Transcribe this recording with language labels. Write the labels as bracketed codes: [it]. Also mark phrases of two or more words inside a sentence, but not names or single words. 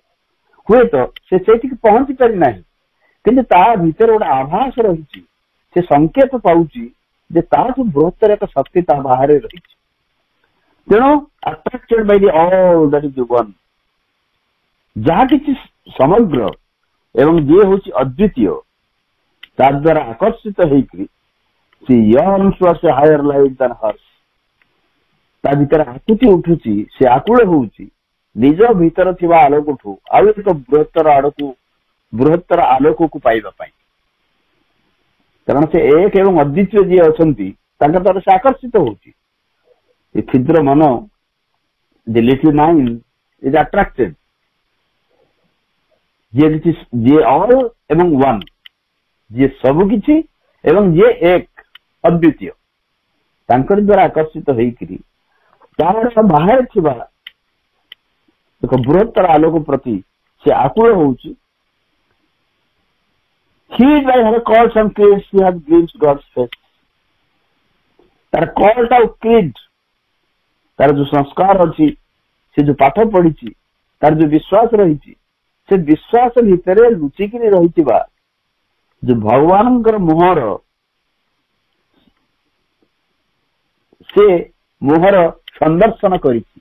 [or] ହୁଏତ ସେ ସେଇଠିକି ପହଞ୍ଚି ପାରିନାହିଁ, କିନ୍ତୁ ତା ଭିତରେ ଗୋଟେ ଆଭାସ ରହିଛି, ସେ ସଂକେତ ପାଉଛି ଯେ ତାଠୁ ବୃହତ୍ତର ଏକ ଶକ୍ତି ତା ବାହାରେ ରହିଛି। [en] ତେଣୁ attracted by the all that is one, [or] ଯାହା କିଛି ସମଗ୍ର ଏବଂ ଯିଏ ହଉଛି ଅଦ୍ୱିତୀୟ, ତା ଦ୍ୱାରା ଆକର୍ଷିତ ହେଇକରି ସେ [en] yearns towards a higher light than hers। [or] ତା ଭିତରେ ଆକୁତି ଉଠୁଛି, ସେ ଆକୁଳ ହଉଛି ନିଜ ଭିତରେ ଥିବା ଆଲୋକଠୁ ଆଉ ଏକ ବୃହତ୍ତର ଆଲୋକକୁ ପାଇବା ପାଇଁ। କାରଣ ସେ ଏକ ଏବଂ ଅଦ୍ୱିତୀୟ ଯିଏ ଅଛନ୍ତି ତାଙ୍କ ଦ୍ୱାରା ସେ ଆକର୍ଷିତ ହଉଛି। ଏ କ୍ଷୁଦ୍ର ମନ, [en] the little mind is attracted, [or] ଯିଏ ଅଲ୍ ଏବଂ ୱାନ୍, ଯିଏ ସବୁ କିଛି ଏବଂ ଯିଏ ଏକ ଅଦ୍ୱିତୀୟ, ତାଙ୍କରି ଦ୍ୱାରା ଆକର୍ଷିତ ହେଇକିରି ତାହାର ବାହାରେ ଥିବା ଏକ ବୃହତ୍ତର ଆଲୋକ ପ୍ରତି ସେ ଆକୁଳ ହଉଛି। [en] Heed by her calls and creeds, she has glimpsed God's face। [or] ତାର କଲ୍ଟ ଆଉ କ୍ରିଡ୍, ତାର ଯୋଉ ସଂସ୍କାର ଅଛି, ସେ ଯୋଉ ପାଠ ପଢିଛି, ତାର ଯୋଉ ବିଶ୍ୱାସ ରହିଛି, ସେ ବିଶ୍ୱାସ ଭିତରେ ଲୁଚିକିରି ରହିଥିବା ଯୋଉ ଭଗବାନଙ୍କର ମୁହଁର ସେ ମୁହଁର ସନ୍ଦର୍ଶନ କରିଛି।